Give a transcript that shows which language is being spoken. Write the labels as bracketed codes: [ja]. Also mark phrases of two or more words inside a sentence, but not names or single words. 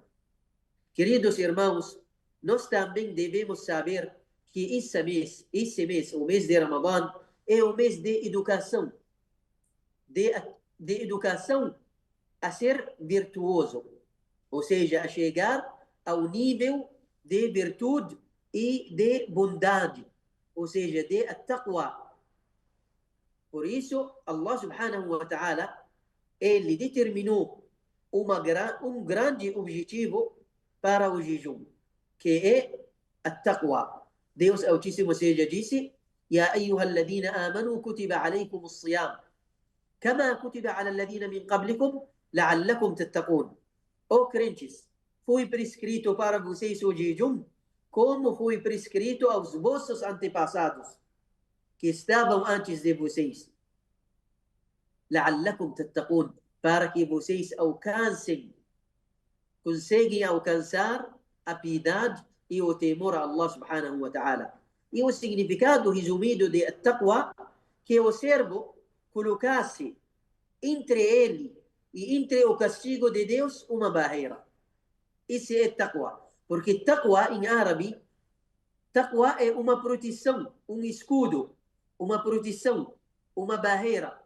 [pt] Queridos irmãos, nós também devemos saber que esse mês, o mês de Ramadã, é o mês de educação, de educação a ser virtuoso, ou seja, a chegar ao nível de virtude e de bondade, ou seja, de taqwa. Por isso, [ar] الله سبحانه وتعالى, [pt] ele determinou um grande objetivo para o jejum, que é a taqwa. Deus Altíssimo seja disse, [ar] يا أيها الذين آمنوا كتب عليكم الصيام كما كتب على الذين من قبلكم لعلكم تتقون. [pt] Ó crentes, foi prescrito para vocês o jejum, como foi prescrito aos vossos antepassados, que estavam antes de vocês. [ar] لعلكم تتقون, [pt] para que vocês conseguem alcançar a piedade e o temor a [ar] الله سبحانه وتعالى. [pt] E o significado resumido de taqwa, que o servo colocasse entre ele e entre o castigo de Deus uma barreira. Isso é taqwa. Porque taqwa em árabe, taqwa é uma proteção, um escudo, uma proteção, uma barreira.